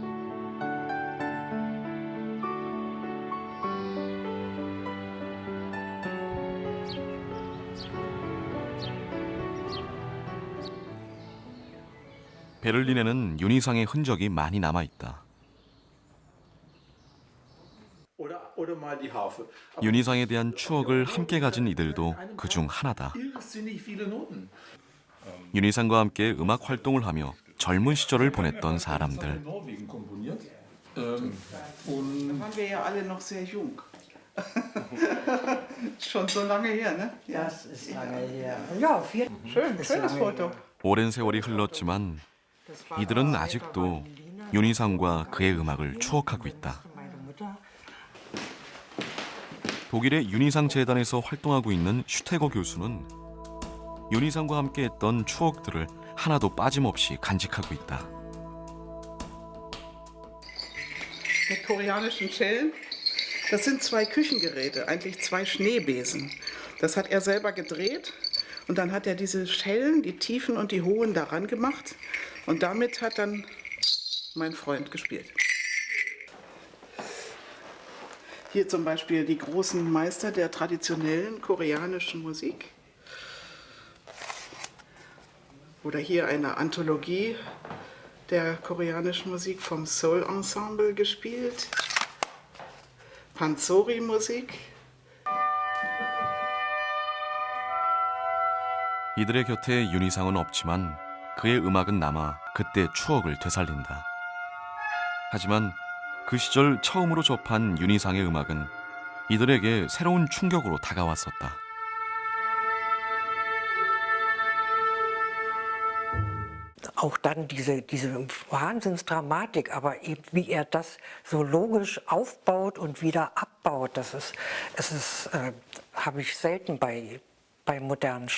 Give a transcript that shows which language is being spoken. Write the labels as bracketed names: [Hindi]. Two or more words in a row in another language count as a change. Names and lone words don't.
[Korean] 베를린에는 윤희상의 흔적이 많이 남아있다. 윤희상에 대한 추억을 함께 가진 이들도 그중 하나다. 윤희상과 함께 음악 활동을 하며 젊은 시절을 보냈던 사람들. [German] waren wir ja alle noch sehr jung. Schon so lange her, ne? Ja. Das ist lange her. Ja, Schönes Foto. [Korean] 오랜 세월이 흘렀지만 이들은 아직도 윤희상과 그의 음악을 추억하고 있다. 독일의 윤희상 재단에서 활동하고 있는 슈테거 교수는 윤희상과 함께 했던 추억들을 하나도 빠짐없이 간직하고 있다. [German] Mit koreanischen Schellen. Das sind zwei Küchengeräte, eigentlich zwei Schneebesen. Das hat er selber gedreht und dann hat er diese Schellen, die tiefen und die hohen, daran gemacht und damit hat dann mein Freund gespielt. Hier zum Beispiel die großen Meister der traditionellen koreanischen Musik. Oder hier eine Anthologie der koreanischen Musik vom Seoul Ensemble gespielt. Pansori-Musik. [Korean] 이들의 곁에 윤희상은 없지만 그의 음악은 남아 그때 추억을 되살린다. 하지만 그 시절 처음으로 접한 윤희상의 음악은 이들에게 새로운 충격으로 다가왔었다. [German] Auch dann diese Wahnsinnsdramatik, aber eben wie er das so logisch aufbaut und wieder abbaut, habe ich selten bei modernen Stimmen.